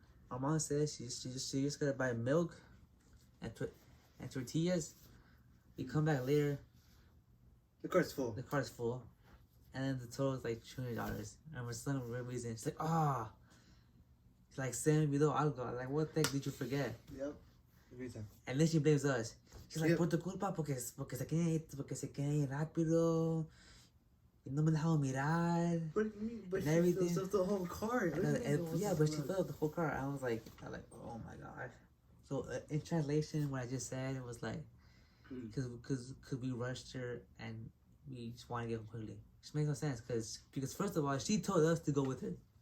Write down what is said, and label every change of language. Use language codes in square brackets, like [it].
[en] My mom says she just gotta buy milk and tortillas. We come back later, The cart's full. the cart's full, and then the total is like $200. And for some reason, she's like, ah, it's like $7 below algo. Like, what the heck did you forget? Yep. Every time. And then she blames us. She's like, Yep. [es] por tu culpa, porque se quieren ir rápido. Y no me dejaron mirar. [en] What do you mean? But And she everything. fills up the whole cart. Yeah, but she filled up the whole car. I was like, oh my god. So in translation, what I just said it was like, because we rushed her and we just want to get home quickly. Which makes no sense because first of all, she told us to go with her.